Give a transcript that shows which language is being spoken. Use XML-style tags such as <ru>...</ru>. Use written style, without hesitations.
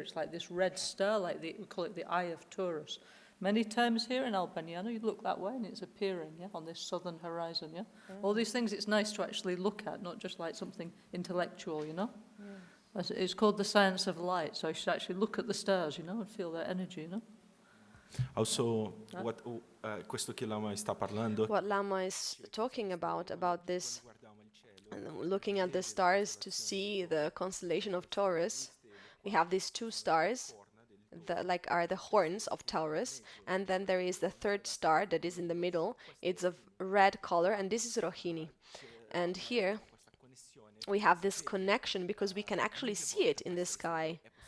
<en>It's like this red star, like we call it the eye of Taurus. Many times here in Albagnano, you look that way and it's appearing, yeah, on this southern horizon, yeah? All these things it's nice to actually look at, not just like something intellectual, you know? It's called the science of light, so you should actually look at the stars, you know, and feel their energy, you know?</en> <it>Also, questo che Lama sta parlando.</it> <en>What Lama is talking about this, looking at the stars to see the constellation of Taurus, we have these 2 stars, that are the horns of Taurus, and then there is the 3rd star that is in the middle. It's of red color, and this is Rohini. And here we have this connection because we can actually see it in the sky.</en>